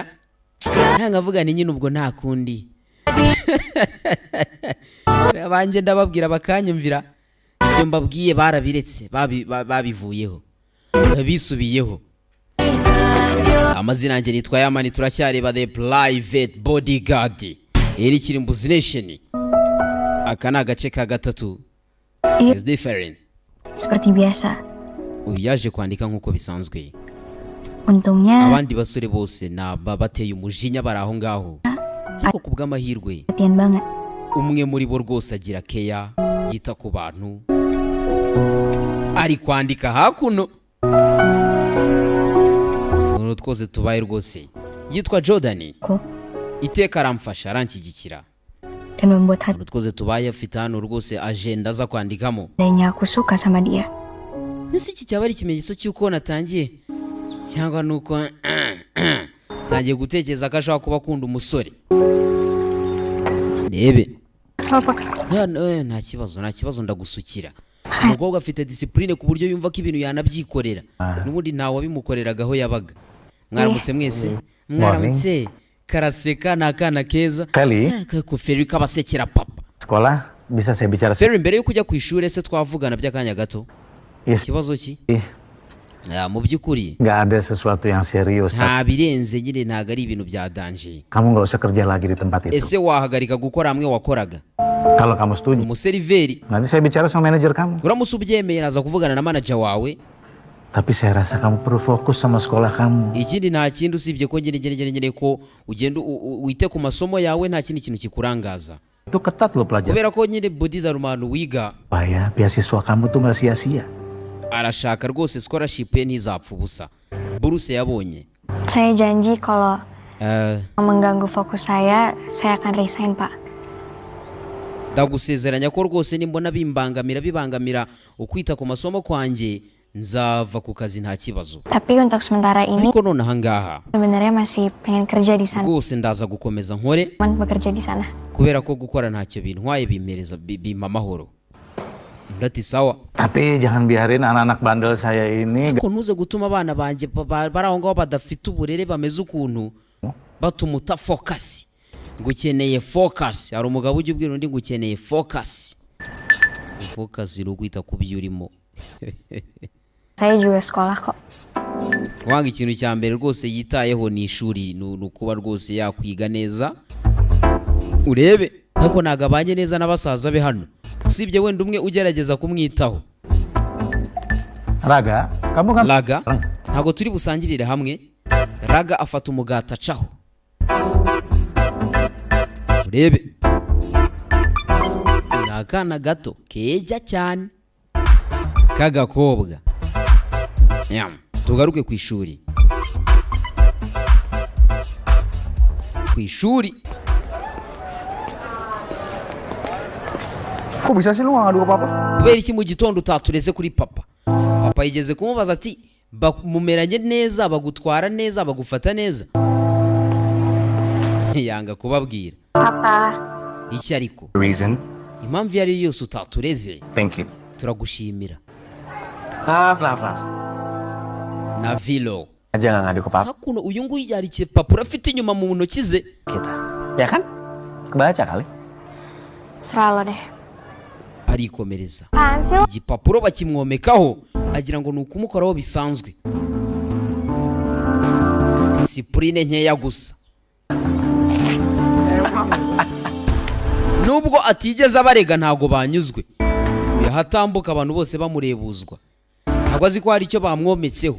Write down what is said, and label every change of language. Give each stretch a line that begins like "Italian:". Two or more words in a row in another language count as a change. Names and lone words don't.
Kinyarwanda: Nkavuga ni nyine ubwo nta kundi. Abanje ndababwira bakanyumvira, ibyo mbabwiye barabiretse, babivuyeho, bisubiyeho. Amazina yanjye nitwa Yamani, turacyareba The Private Bodyguard. Iri kiri Mbuzi Nation. Aka ni agace ka gatatu.
English: Is different.
Indonesian: Seperti biasa.
Kinyarwanda: Uyu yaje kwandika nk'uko bisanzwe.
Indonesian: Untungnya
Kinyarwanda: Abandi basore bose bateye umujinya bari aho ngaho. Ariko kubw'amahirwe
Indonesian: perhatian banget.
Kinyarwanda: umwe muri bo rwose agira keya, yita ku bantu. Ari kwandika hakuno. Tuntu twose tubaye rwose. Yitwa Jordan. Ko Iteka aramfasha, aranshyigikira.
Indonesian: dan membuat hati
Kinyarwanda: Tuntu twose tubaye afite hano rwose agenda aza kwandikamo.
Indonesian: adanya aku suka sama dia.
Kinyarwanda: Nisi iki cyaba ari ikimenyetso cy'uko natangiye, cyangwa nuko tangiye gutekereza ko ashobora kuba akunda umusore. Rebe. Apa? Nta kibazo ndagusukira. Umukobwa afite discipline ku buryo yumva ko ibintu yanabyikorera. N'ubundi ntawe wabimukoreragaho yabaga. Mwaramutse mwese. Mwaramutse. Karaseka n'akana keza. Kelly, Ko Ferry kabasekera papa.
Indonesian: sekolah bisa saya bicara
Kinyarwanda: Ferry, mbere yo kujya ku ishuri se twavugana by'akanya gato.
English: Yes.
Kinyarwanda: Ikibazo ki?
Indonesian: Ih,
Kinyarwanda: Mu by'ukuri
Indonesian: nggak ada sesuatu yang serius.
Kinyarwanda: nta birenze nyine, ntago ari ibintu bya danger.
Indonesian: Kamu nggak usah kerja lagi di tempat itu.
Kinyarwanda: Ese wahagarika gukora hamwe wakoraga?
Indonesian: Kalau kamu setuju,
Kinyarwanda: Umuseriveri
Indonesian: nanti saya bicara sama manajer kamu.
Kinyarwanda: uramutse ubyemeye naza kuvugana na manager wawe.
Indonesian: Tapi saya rasa kamu perlu fokus sama sekolah kamu.
Kinyarwanda: Ikindi nta kindi usibye ko ngene ko ugenda wite ku masomo yawe, nta kindi kintu kikurangaza.
Indonesian: Itu ketat lo pelajaran.
Kinyarwanda: Kubera ko nyine Bodi Darumanu wiga,
Indonesian: Supaya beasiswa kamu tuh nggak sia-sia.
Kinyarwanda: arashaka rwose scholarship ye ntizapfa ubusa. Buruse yabonye.
Indonesian: Saya janji kalau mengganggu fokus saya akan resign, Pak.
Kinyarwanda: Ndagusezeranya ko rwose nimbona bibangamira ukwita ku masomo kwanjye nzava ku kazi nta kibazo.
Indonesian: Tapi untuk sementara ini
Kinyarwanda: Ariko none ahangaha
Indonesian: sebenarnya masih pengen kerja di sana.
Kinyarwanda: rwose ndaza gukomeza nkore
Indonesian: Bekerja di sana.
Kinyarwanda: kubera ko gukora ntacyo bintwaye bimpa amahoro. Ndati sawa.
Indonesian: Tapi jangan biarin anak-anak bandel saya ini
Kinyarwanda: Ko ntuze gutuma abana banjye bari aho ngaho badafite uburere bameze ukuntu batumuta focus. Ngukeneye focus. Hari umugabo ujya ubwira undi ngukeneye focus. Focus iri ukwita ku byo urimo.
Indonesian: Saya juga sekolah kok.
Kinyarwanda: Wanga ikintu cya mbere rwose yitayeho ni ishuri, nukuba rwose yakwiga neza. Urebe nako nagabanye neza n'abasaza be hano. Usibye wenda umwe ugerageza kumwitaho. Raga, kamu kan Raga ntago turi busangirire hamwe. Raga afata umugata acaho. Urebe ni akana gato keja cyane kagakobwa. Tugaruke ku ishuri. Ku ishuri
Indonesian: Kok bisa sih lu gak ngadu ke papa?
Kinyarwanda: kubera iki mu gitondo utatureze kuri papa? Papa yigeze kumubaza ati mumeranye neza, bagutwara neza, bagufata neza? Yanga kubabwira. Papa. Iki ariko
English: reason.
Kinyarwanda: impamvu iyo ari yo yose utatureze
English: Thank you.
Kinyarwanda: turagushimira.
Indonesian: Kenapa?
Kinyarwanda: Na vilo
Indonesian: Aja nggak ngadu ke papa
Kinyarwanda: hakuno uyu nguyu yarikiye papuro afite inyuma mu ntoki ze.
Indonesian: kita. Ya kan? Kebaca kali. Serah lo deh.
Kinyarwanda: Arikomereza.
Indonesian: Apaan sih lo?
Kinyarwanda: Igipapuro bakimwomekaho agira ngo ni ukumukoraho bisanzwe. Disipurine nkeya gusa. Nubwo atigeze abarega ntago banyuzwe. Yahatambuka abantu bose bamurebuzwa. Ntabwo azi ko hari icyo bamwometseho.